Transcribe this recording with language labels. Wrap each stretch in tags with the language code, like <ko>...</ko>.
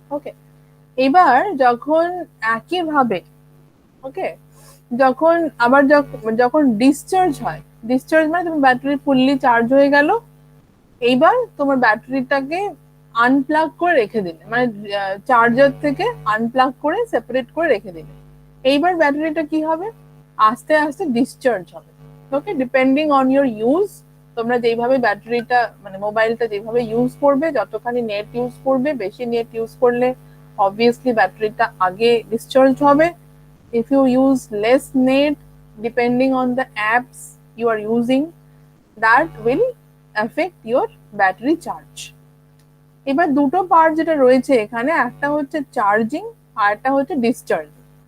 <bn>ওকে, এবার যখন একইভাবে ওকে যখন আবার যখন ডিসচার্জ মানে তোমার ব্যাটারি ফুললি চার্জ হয়ে গেল, এইবার তোমার ব্যাটারিটাকে আনপ্লাগ করে রেখে দিলে, মানে চার্জার থেকে আনপ্লাগ করে সেপারেট করে রেখে দিলে, এইবার ব্যাটারিটা কি হবে, আস্তে আস্তে ডিসচার্জ হবে। ওকে,</bn> <en>depending on your use,</en> <bn>তোমরা যেইভাবে ব্যাটারিটা মানে মোবাইলটা যেভাবে ইউজ করবে, যতখানি নেট ইউজ করবে, বেশি নেট ইউজ করলে অবভিয়াসলি ব্যাটারিটা আগে ডিসচার্জ হবে।</bn> <en>If you use less net, depending on the apps you are using, that will affect your battery charge.</en> <bn>এবার দুটো পার্ট যেটা রয়েছে এখানে, একটা হচ্ছে চার্জিং আর একটা হচ্ছে ডিসচার্জিং।</bn>